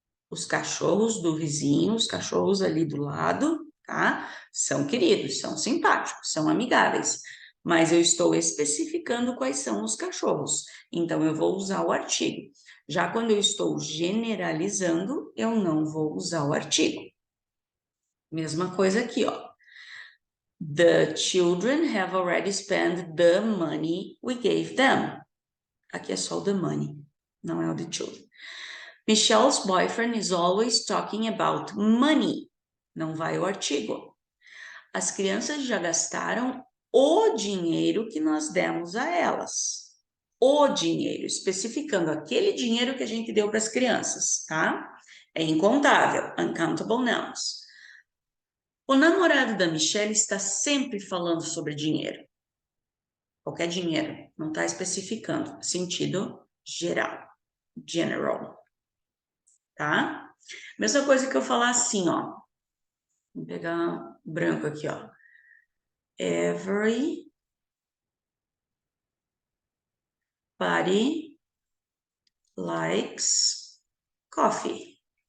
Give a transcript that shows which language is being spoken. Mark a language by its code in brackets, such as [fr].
[pt] Os cachorros do vizinho, os cachorros ali do lado, tá? São queridos, são simpáticos, são amigáveis. Mas eu estou especificando quais são os cachorros. Então, eu vou usar o artigo. Já quando eu estou generalizando, eu não vou usar o artigo. Mesma coisa aqui, ó. [en] The children have already spent the money we gave them. [pt] Aqui é só o the money, não é o the children. [en] Michelle's boyfriend is always talking about money. [pt] Não vai o artigo. As crianças já gastaram o dinheiro que nós demos a elas. O dinheiro, especificando aquele dinheiro que a gente deu para as crianças, tá? É incontável, uncountable nouns. O namorado da Michelle está sempre falando sobre dinheiro. Qualquer dinheiro, não está especificando. Sentido geral. General. Tá? Mesma coisa que eu falar assim, ó. Vou pegar branco aqui, ó. [en] Everybody likes coffee.